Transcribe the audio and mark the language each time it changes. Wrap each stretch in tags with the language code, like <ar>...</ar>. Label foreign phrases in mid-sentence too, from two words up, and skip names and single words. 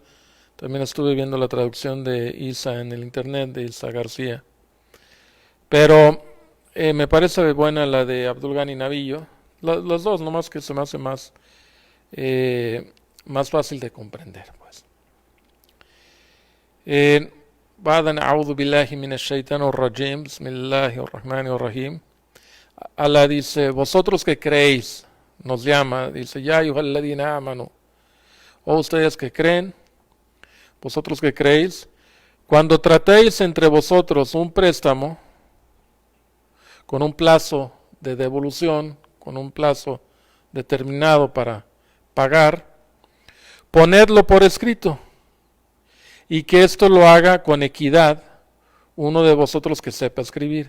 <es>También estuve viendo la traducción de Isa en el internet, de Isa García, pero me parece buena la de Abdul Ghani Nabiyo, las dos, nomás que se me hace más fácil de comprender, pues.</es> <ar>بعدا أعوذ بالله من الشيطان الرجيم، بسم الله الرحمن الرحيم.</ar> <es>Allah dice, vosotros que creéis, nos llama, dice,</es> <ar>يا أيها الذين آمنوا,</ar> <es>o ustedes que creen, vosotros que creéis, cuando tratéis entre vosotros un préstamo con un plazo de devolución, con un plazo determinado para pagar, ponedlo por escrito, y que esto lo haga con equidad uno de vosotros que sepa escribir.</es>